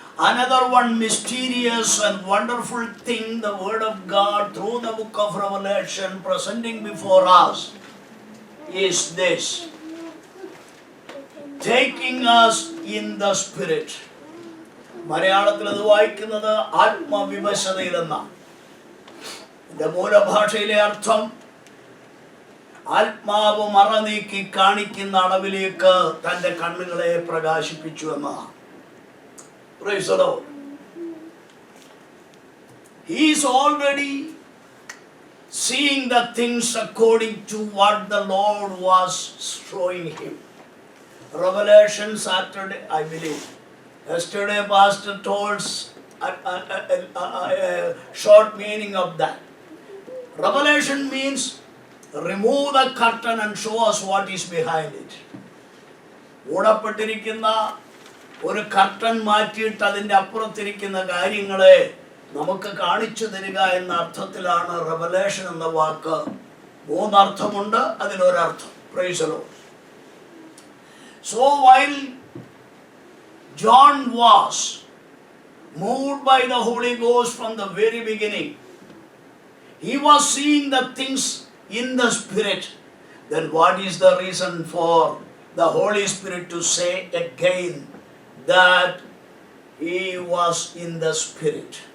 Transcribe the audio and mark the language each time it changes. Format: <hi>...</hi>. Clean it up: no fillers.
<en>Another one mysterious and wonderful thing the word of God through the book of Revelation presenting before us is this: taking us in the spirit.</en> <ml>മലയാളത്തിൽ അത് വായിക്കുന്നത് ആത്മവിവശതയിലെന്നാണ്. ഇതിന്റെ മൂലഭാഷയിലെ അർത്ഥം ആത്മാവ് മറനീക്കി കാണിക്കുന്ന അളവിലേക്ക് തന്റെ കണ്ണുകളെ പ്രകാശിപ്പിച്ചു എന്നാണ്.</ml> <en>Praise the Lord. He is already seeing the things according to what the Lord was showing him. Revelation Saturday, I believe. Yesterday, Pastor told a short meaning of that. Revelation means remove the curtain and show us what is behind it.</en> <ml>മൂടപ്പെട്ടിരിക്കുന്ന ഒരു curtain മാറ്റിയിട്ട് അതിൻ്റെ അപ്പുറത്തിരിക്കുന്ന കാര്യങ്ങളെ നമുക്ക് കാണിച്ചു തരിക എന്ന അർത്ഥത്തിലാണ് revelation എന്ന വാക്ക്. മൂന്നർത്ഥമുണ്ട്, അതിലൊരർത്ഥം.</ml> <en>Praise the Lord. So while John was moved by the Holy Ghost from the very beginning, he was seeing the things in the Spirit. Then what is the reason for the Holy Spirit to say again that he was in the Spirit?</en>